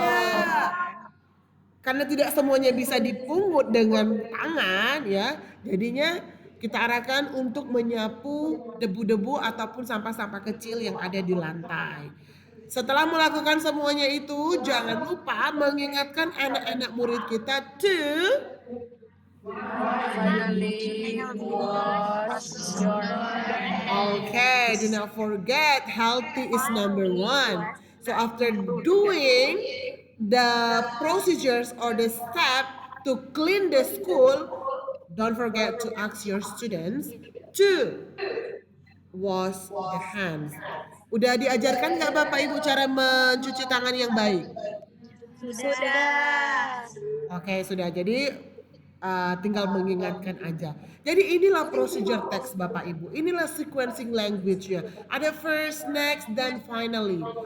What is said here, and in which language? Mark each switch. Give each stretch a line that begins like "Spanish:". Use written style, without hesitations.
Indonesian: ya, karena tidak semuanya bisa dipungut dengan tangan ya, jadinya kita arahkan untuk menyapu debu-debu ataupun sampah-sampah kecil yang ada di lantai. Setelah melakukan semuanya itu, jangan lupa mengingatkan anak-anak murid kita to
English: Finally, wash your hands. okay, do not forget healthy is number 1. So after doing the procedures or the step to clean the school, don't forget to ask your students to wash the hands.
Indonesian: Udah diajarkan nggak Bapak Ibu cara mencuci tangan yang baik? Sudah. Oke, sudah. Jadi tinggal mengingatkan aja. Jadi inilah procedure text Bapak Ibu. Inilah sequencing language-nya. Ada first, next, dan finally.